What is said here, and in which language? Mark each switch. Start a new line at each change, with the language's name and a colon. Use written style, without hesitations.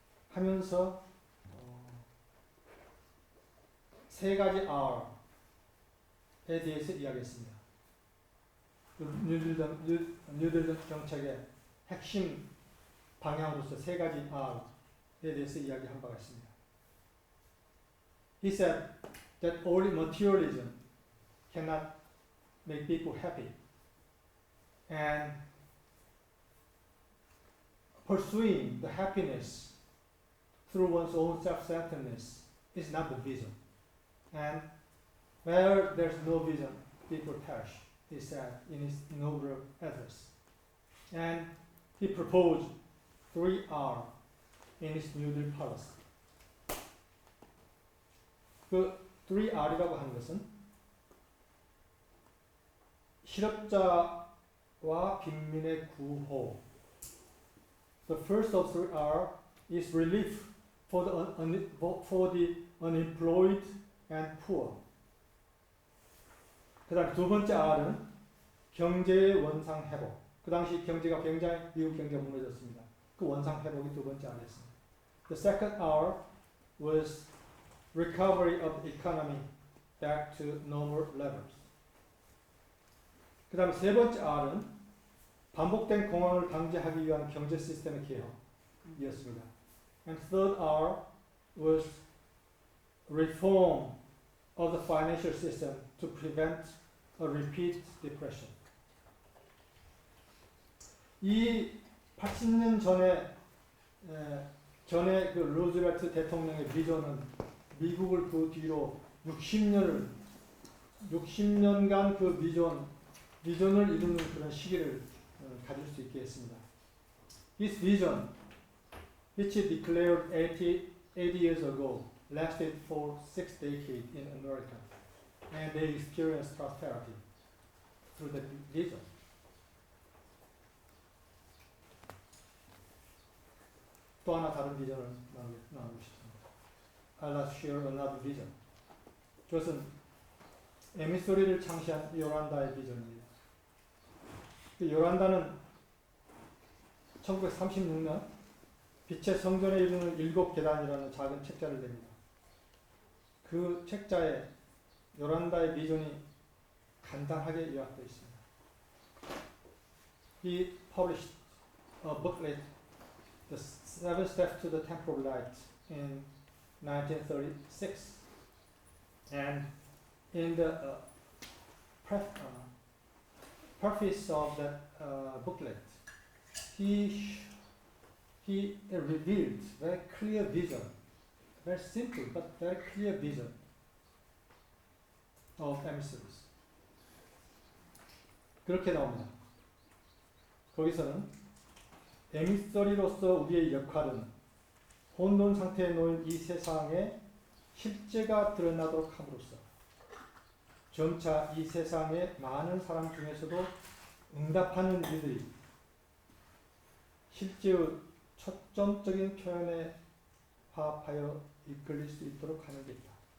Korean: 하면서 세 가지 R에 대해서 이야기했습니다. 뉴딜 정책의 핵심 방향으로서 세 가지 R에 대해서 이야기한 바가 있습니다.
English: He said that only materialism cannot make people happy, and pursuing the happiness through one's own self-centeredness is not the vision. And where there's no vision, people perish, he said in his inaugural address. And he proposed 3R in his New Deal policy.
Korean: 그 3R이라고 하는 것은 실업자와 빈민의 구호.
English: The first of 3R is relief for the unemployed and poor.
Korean: 그 다음 두 번째 R은 경제의 원상 회복. 그 당시 경제가 굉장히 미국 경제가 무너졌습니다. 그 원상 회복이 두 번째 R이었습니다.
English: The second R was recovery of the economy back to normal levels.
Korean: 그 다음 세 번째 R은 반복된 공황을 방지하기 위한 경제 시스템의 개혁이었습니다.
English: And third R was reform of the financial system to prevent a repeat depression.
Korean: 이 80년 전에 그 루즈벨트 대통령의 비전은 미국을 그 뒤로 60년간 그 비전을 이루는 그런 시기를 가질 수 있게 했습니다.
English: This vision, which he declared 80 years ago, lasted for 6 decades in America, and they experienced prosperity through the vision.
Korean: 또 하나 다른 비전을 나누고 싶습니다.
English: I'd like to share another vision.
Korean: 그것은 에미소리를 창시한 요란다의 비전입니다. 그 요란다는 1936년 빛의 성전에 이르는 7계단이라는 작은 책자를 냅니다. 그 책자에 요란다의 비전이 간단하게 요약되어 있습니다.
English: He published a booklet, The Seven Steps to the Temple of Light, in 1936, and in the preface of that booklet, he revealed very clear vision, very simple but very clear vision of emissaries.
Korean: 그렇게 나옵니다. 거기서는 에미서리로서 우리의 역할은 혼돈 상태에 놓인 이 세상에 실제가 드러나도록 함으로써 점차 이 세상의 많은 사람 중에서도 응답하는 이들이 실제의 초점적인 표현에 화합하여 이끌릴 수 있도록 하는 게 있다.